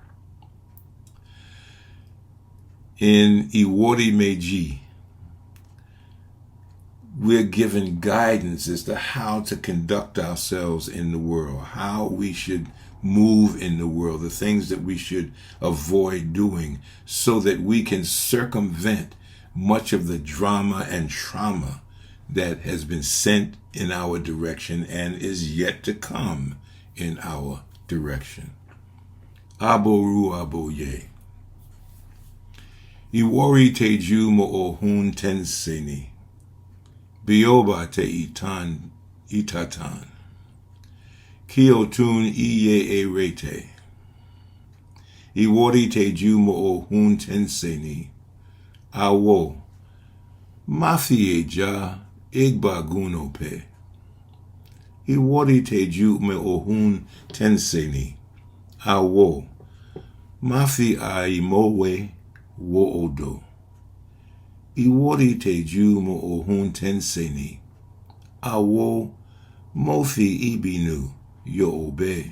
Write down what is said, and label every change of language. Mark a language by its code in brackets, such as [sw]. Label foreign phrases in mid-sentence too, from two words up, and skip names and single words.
[en] In Olofi-dumare, we're given guidance as to how to conduct ourselves in the world, how we should move in the world, the things that we should avoid doing so that we can circumvent much of the drama and trauma that has been sent in our direction and is yet to come in our direction. [yo] Aboru aboye. Iwori teju mo ohun tenseni. Bioba te itatan. Kiotun iye rete. Iwori teju mo ohun tenseni. Awo. Mafie ja igba gunope. Iwori teju me ohun tenseni. Awo. Mafi aimowe wo odo. Iwori teju mo ohun tenseni. Awo. Mofi ibinu. Yo obe.